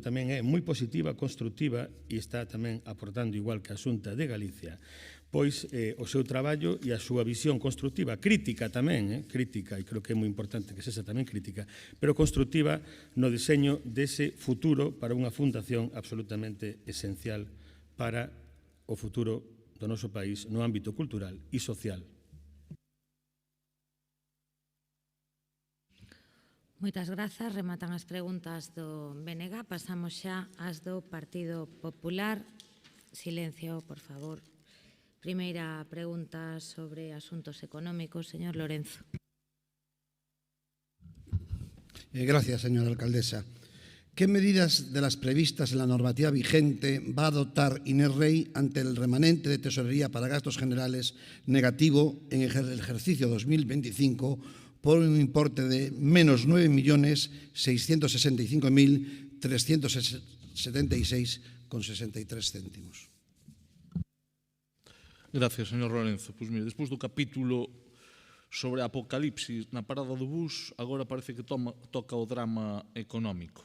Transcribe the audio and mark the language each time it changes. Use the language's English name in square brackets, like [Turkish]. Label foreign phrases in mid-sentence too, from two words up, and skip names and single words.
[Galician] tamén é moi positiva, constructiva e está tamén aportando, igual que a Xunta de Galicia, pois o seu traballo e a súa visión constructiva, crítica tamén, crítica, e creo que é moi importante que sexa tamén crítica, pero constructiva no diseño dese futuro para unha fundación absolutamente esencial para o futuro do noso país no ámbito cultural e social. Moitas grazas. Rematan as preguntas do BNG. Pasamos xa ás do Partido Popular. Silencio, por favor. Primeira pregunta sobre asuntos económicos. Señor Lorenzo. [Spanish] Gracias, señora alcaldesa. ¿Qué medidas de las previstas en la normativa vigente va a adoptar Inés Rey ante el remanente de tesorería para gastos generales negativo en el ejercicio 2025 por un importe de menos 9.665.376,63 céntimos? Gracias, señor Lorenzo. [Galician] Pois mire, despois do capítulo sobre a apocalipsis na parada do bus, agora parece que toca o drama económico.